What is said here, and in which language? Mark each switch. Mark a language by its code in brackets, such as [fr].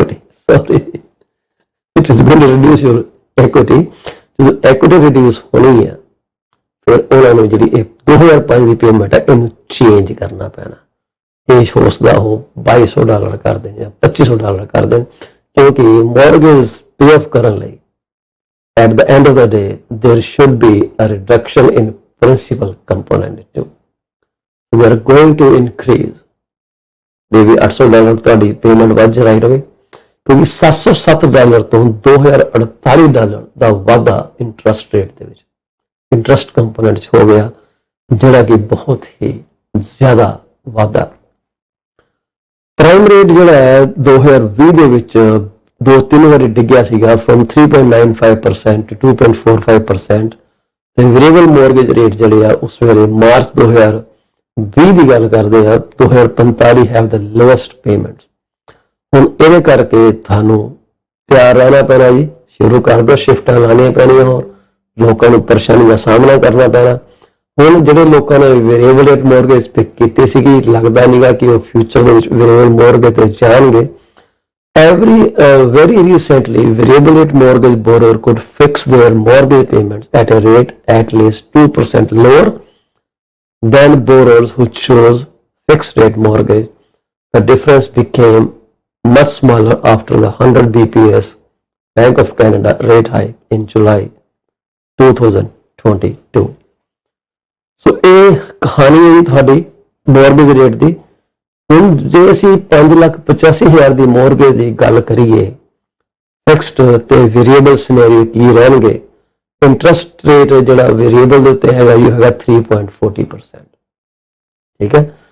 [en] Sorry, it is going to reduce your equity. [pa] ਜਦੋਂ equity reduce ਹੋਣੀ ਹੈ, ਫਿਰ ਉਹਨਾਂ ਨੂੰ ਜਿਹੜੀ ਇਹ 2005 ਦੀ ਪੇਮੈਂਟ ਹੈ ਇਹਨੂੰ ਚੇਂਜ ਕਰਨਾ ਪੈਣਾ। ਇਹ ਸੋਚਦਾ ਉਹ $2200 ਕਰ ਦੇਣ ਜਾਂ $2500 ਕਰ ਦੇਣ, ਕਿਉਂਕਿ ਮੌਰਗੇਜ ਪੇ ਆਫ ਕਰਨ ਲਈ [en] at the end of the day there should be a reduction in principal component too. So they are going to increase maybe $800 [pa] ਤੁਹਾਡੀ ਪੇਮੈਂਟ ਵੱਧ ਰਾਈਟ ਹੋਵੇ, ਕਿਉਂਕਿ $707 ਤੋਂ $2048 ਦਾ ਵਾਧਾ ਇੰਟਰਸਟ ਰੇਟ ਦੇ ਵਿੱਚ, ਇੰਟਰਸਟ ਕੰਪੋਨੈਂਟ 'ਚ ਹੋ ਗਿਆ, ਜਿਹੜਾ ਕਿ ਬਹੁਤ ਹੀ ਜ਼ਿਆਦਾ ਵਾਧਾ। ਪ੍ਰਾਈਮ ਰੇਟ ਜਿਹੜਾ ਹੈ 2020 ਦੇ ਵਿੱਚ 2-3 ਵਾਰੀ ਡਿੱਗਿਆ ਸੀਗਾ, [en] from 3.95% to 2.45%, [pa] ਤੇ ਵੇਰੀਏਬਲ ਮੋਰਗੇਜ ਰੇਟ ਜਿਹੜੇ ਆ ਉਸ ਵੇਲੇ ਮਾਰਚ 2020 ਦੀ ਗੱਲ ਕਰਦੇ ਆ 2045 ਹੈਵ ਦ ਲੋਐਸਟ ਪੇਮੈਂਟਸ। ਹੁਣ ਇਹਦੇ ਕਰਕੇ ਤੁਹਾਨੂੰ ਤਿਆਰ ਰਹਿਣਾ ਪੈਣਾ ਜੀ, ਸ਼ੁਰੂ ਕਰ ਦਿਓ, ਸ਼ਿਫਟਾਂ ਲਾਉਣੀਆਂ ਪੈਣੀਆਂ, ਹੋਰ ਲੋਕਾਂ ਨੂੰ ਪਰੇਸ਼ਾਨੀ ਦਾ ਸਾਹਮਣਾ ਕਰਨਾ ਪੈਣਾ। ਹੁਣ ਜਿਹੜੇ ਲੋਕਾਂ ਨੇ ਵੇਰੀਏਬਲ ਰੇਟ ਮੋਰਗੇਜ ਪਿਕ ਕੀਤੀ ਸੀਗੀ, ਲੱਗਦਾ ਨਹੀਂਗਾ ਕਿ ਉਹ ਫਿਊਚਰ ਦੇ ਵਿੱਚ ਵੇਰੀਏਬਲ ਮੋਰਗੇਜ ਤੇ ਜਾਣਗੇ। [en] Very recently, variable rate mortgage borrower could fix their mortgage payments at a rate at least 2% lower than borrowers who chose fixed rate mortgage. The difference became much smaller after the 100 bps Bank of Canada rate hike in July 2022. [pa] So, ਇਹ ਕਹਾਣੀ ਹੈ ਤੁਹਾਡੀ mortgage rate ਦੀ। ਹੁਣ ਜੇ ਅਸੀਂ 5,85,000 ਦੀ mortgage ਦੀ ਗੱਲ ਕਰੀਏ, fixed ਤੇ ਵੇਰੀਏਬਲ ਸਿਨੈਰੀਓ ਕੀ ਰਹਿਣਗੇ? ਇੰਟਰਸਟ ਰੇਟ ਜਿਹੜਾ ਵੇਰੀਏਬਲ ਦੇ ਉੱਤੇ ਹੈਗਾ ਇਹ ਹੈਗਾ 3.40%, ਠੀਕ ਹੈ।